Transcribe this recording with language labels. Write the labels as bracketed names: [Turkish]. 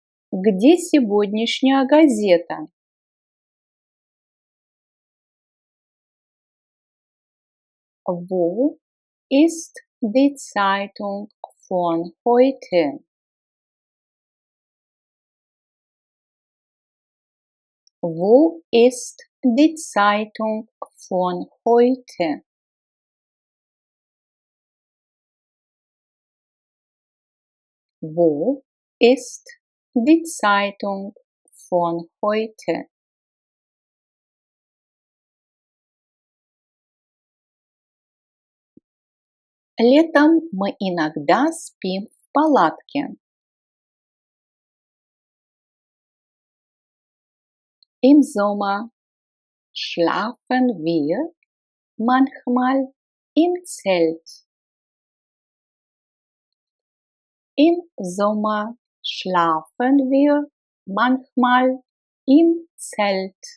[Russian] Где сегодняшняя газета? [German] Wo ist die Zeitung von heute? Wo ist die Zeitung von heute? Wo ist die Zeitung von heute? [Russian] Летом мы иногда спим в палатке. [German] Im Sommer schlafen wir manchmal im Zelt. Im Sommer schlafen wir manchmal im Zelt.